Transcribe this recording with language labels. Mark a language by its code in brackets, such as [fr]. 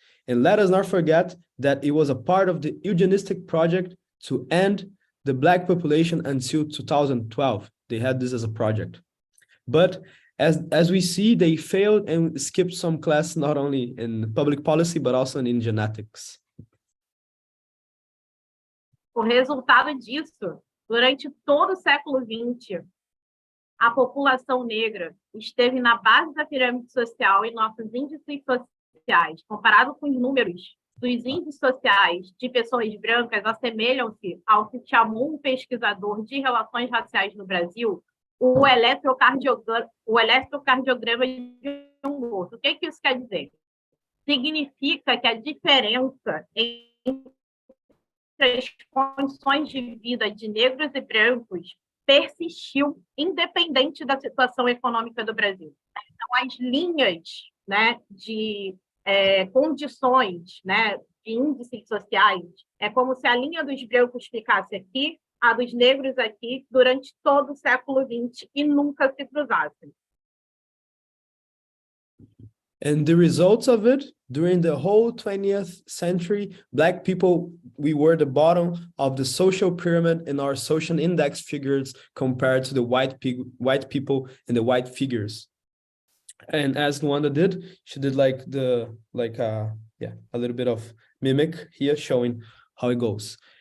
[en] And let us not forget that it was a part of the eugenistic project to end the Black population until 2012. They had this as a project. But as we see, they failed and skipped some class, not only in public policy, but also in genetics. [pt] O resultado disso, durante todo o século XX, a população negra esteve na base da pirâmide social e nossos índices sociais, comparado com os números dos índices sociais de pessoas brancas, assemelham-se ao que chamou um pesquisador de relações raciais no Brasil, o eletrocardiograma de um morto. O que isso quer dizer? Significa que a diferença entre as condições de vida de negros e brancos persistiu, independente da situação econômica do Brasil. Então, as linhas, né, de condições, né, de índices sociais, é como se a linha dos brancos ficasse aqui, a dos negros aqui, durante todo o século XX e nunca se cruzassem. [en] And the results of it, during the whole 20th century, Black people, we were the bottom of the social pyramid in our social index figures compared to the white people and the white figures. And as Luanda did, she did a little bit of mimic here, showing how it goes.